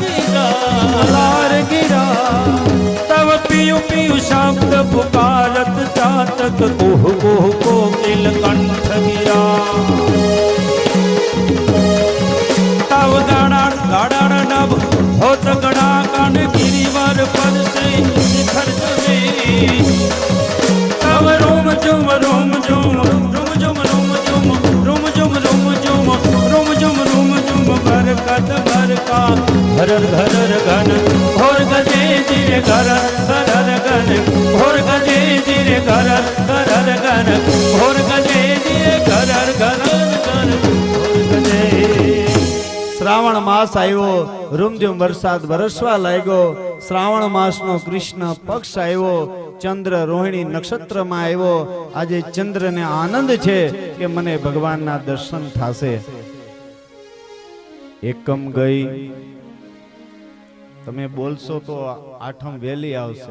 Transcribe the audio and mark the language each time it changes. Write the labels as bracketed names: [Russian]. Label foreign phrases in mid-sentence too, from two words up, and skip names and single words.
[Hindi] गिरा तब पियु पियु शब्द पुकारत जातक कुह कुह कोकिल कंठ गिरा तब गड़ा गड़ड़ डब होत गड़ा कन गिरिवर पद से शिखर चले तब रोम जुम रोम जुम रोम जुम रोम जुम रोम जुम रोम जुम रोम जुम बरकत बरका हरर घरर घन घोर गजे जिरे घरर घन घोर गजे जिरे घरर घन घोर गजे जिरे घरर घन घोर गजे. [Gujarati] શ્રાવણ માસ આવ્યો, રૂમઝૂમ વરસાદ વરસવા લાગ્યો. શ્રાવણ માસનો કૃષ્ણ પક્ષ આવ્યો, ચંદ્ર રોહિણી નક્ષત્રમાં આવ્યો. આજે ચંદ્રને આનંદ છે કે મને ભગવાનના દર્શન થશે. એકમ ગઈ, તમે બોલશો તો આઠમ વેલી આવશે.